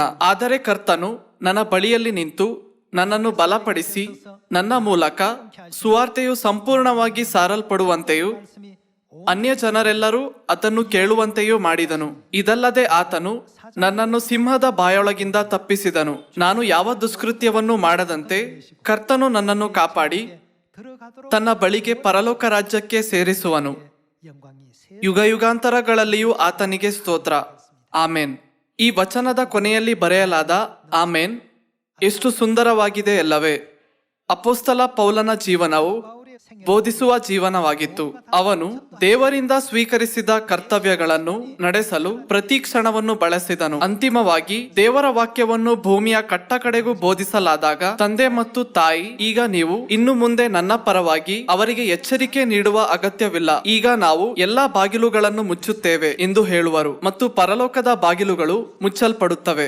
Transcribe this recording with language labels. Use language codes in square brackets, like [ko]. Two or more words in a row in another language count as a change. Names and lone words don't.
[kn] ಆದರೆ ಕರ್ತನು ನನ್ನ ಬಳಿಯಲ್ಲಿ ನಿಂತು ನನ್ನನ್ನು ಬಲಪಡಿಸಿ ನನ್ನ ಮೂಲಕ ಸುವಾರ್ತೆಯು ಸಂಪೂರ್ಣವಾಗಿ ಸಾರಲ್ಪಡುವಂತೆಯೂ ಅನ್ಯ ಜನರೆಲ್ಲರೂ ಅದನ್ನು ಕೇಳುವಂತೆಯೂ ಮಾಡಿದನು. ಇದಲ್ಲದೆ ಆತನು ನನ್ನನ್ನು ಸಿಂಹದ ಬಾಯೊಳಗಿಂದ ತಪ್ಪಿಸಿದನು. ನಾನು ಯಾವ ದುಷ್ಕೃತ್ಯವನ್ನು ಮಾಡದಂತೆ ಕರ್ತನು ನನ್ನನ್ನು ಕಾಪಾಡಿ [ko] 들어가도록 [kn] ತನ್ನ ಬಳಿಗೆ ಪರಲೋಕ ರಾಜ್ಯಕ್ಕೆ ಸೇರಿಸುವನು. [ko] 영광이 세 [kn] ಯುಗಯುಗಾಂತರಗಳಲ್ಲಿಯೂ ಆತನಿಗೆ ಸ್ತೋತ್ರ. ಆಮೇನ್. ಈ ವಚನದ ಕೊನೆಯಲ್ಲಿ ಬರೆಯಲಾದ ಆಮೇನ್ ಎಷ್ಟು ಸುಂದರವಾಗಿದೆ ಅಲ್ಲವೇ? ಅಪೊಸ್ತಲ ಪೌಲನ ಜೀವನವು [ko] 바울의 생애 [kn] ಬೋಧಿಸುವ ಜೀವನವಾಗಿತ್ತು. ಅವನು ದೇವರಿಂದ ಸ್ವೀಕರಿಸಿದ ಕರ್ತವ್ಯಗಳನ್ನು ನಡೆಸಲು ಪ್ರತಿ ಕ್ಷಣವನ್ನು ಬಳಸಿದನು. ಅಂತಿಮವಾಗಿ ದೇವರ ವಾಕ್ಯವನ್ನು ಭೂಮಿಯ ಕಟ್ಟಕಡೆಗೂ ಬೋಧಿಸಲಾದಾಗ ತಂದೆ ಮತ್ತು ತಾಯಿ, ಈಗ ನೀವು ಇನ್ನು ಮುಂದೆ ನನ್ನ ಪರವಾಗಿ ಅವರಿಗೆ ಎಚ್ಚರಿಕೆ ನೀಡುವ ಅಗತ್ಯವಿಲ್ಲ, ಈಗ ನಾವು ಎಲ್ಲಾ ಬಾಗಿಲುಗಳನ್ನು ಮುಚ್ಚುತ್ತೇವೆ ಎಂದು ಹೇಳುವರು ಮತ್ತು ಪರಲೋಕದ ಬಾಗಿಲುಗಳು ಮುಚ್ಚಲ್ಪಡುತ್ತವೆ.